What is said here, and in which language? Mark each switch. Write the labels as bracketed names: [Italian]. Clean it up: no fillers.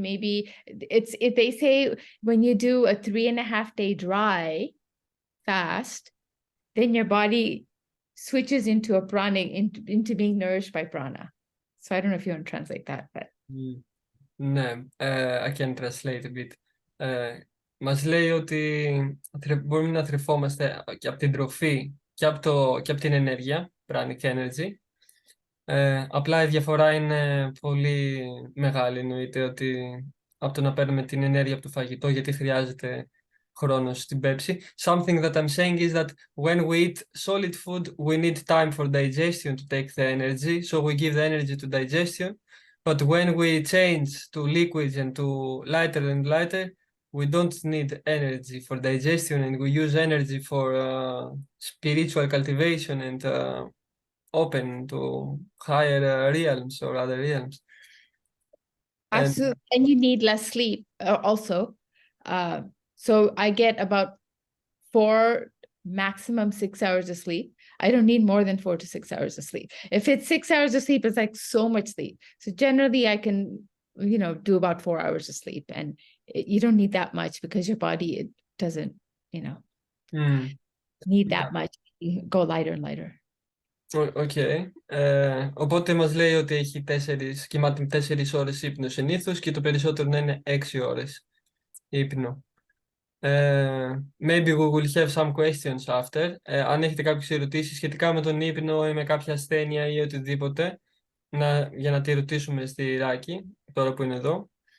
[English] Maybe if they say when you do a 3.5 day dry fast, then your body switches into a pranic, into being nourished by prana. So I don't know if you want to translate that, but [Greek] Ναι, [English] I can translate a bit. [Greek] Μας λέει ότι μπορούμε να θρεφόμαστε και από την τροφή και από την ενέργεια, pranic energy. Απλά η διαφορά είναι πολύ μεγάλη. Εννοείται ότι από το να παίρνουμε την ενέργεια από το φαγητό, γιατί χρειάζεται χρόνος στην πέψη. [English] Something that I'm saying is that when we eat solid food, we need time for digestion to take the energy. So we give the energy to digestion. But when we change to liquids and to lighter and lighter, we don't need energy for digestion, and we use energy for spiritual cultivation and open to higher realms or other realms. And absolutely. And you need less sleep also. So I get about 4, maximum 6 hours of sleep. I don't need more than 4 to 6 hours of sleep. If it's 6 hours of sleep, it's like so much sleep. So generally I can, do about 4 hours of sleep, and you don't need that much because your body, it doesn't, need that much. You go lighter and lighter. Okay. [Greek] Οπότε μας λέει ότι έχει κοιμάται 4 ώρες ύπνο συνήθως και το περισσότερο να είναι 6 ώρες ύπνο. [English] Maybe we will have some questions after. [Greek] Αν έχετε κάποιες ερωτήσεις σχετικά με τον ύπνο ή με κάποια ασθένεια ή οτιδήποτε, για να τη ρωτήσουμε στη Ράκη, τώρα που είναι εδώ.